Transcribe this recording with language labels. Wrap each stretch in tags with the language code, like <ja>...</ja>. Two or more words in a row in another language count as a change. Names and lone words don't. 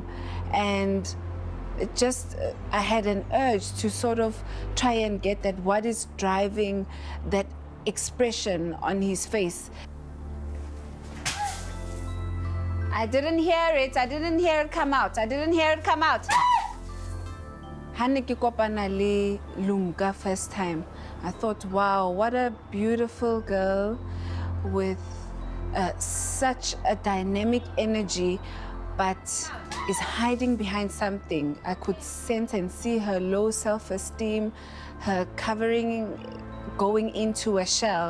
<en>And it just, I had an urge to sort of try and get that, what is driving that expression on his face. I didn't hear it. I didn't hear it come out. I didn't hear it come out.</en> <xh>Haniki kopana le Lumka</xh> <en>first time. I thought, wow, what a beautiful girl with such a dynamic energy, but is hiding behind something. I could sense and see her low self-esteem, her covering, going into a shell.</en>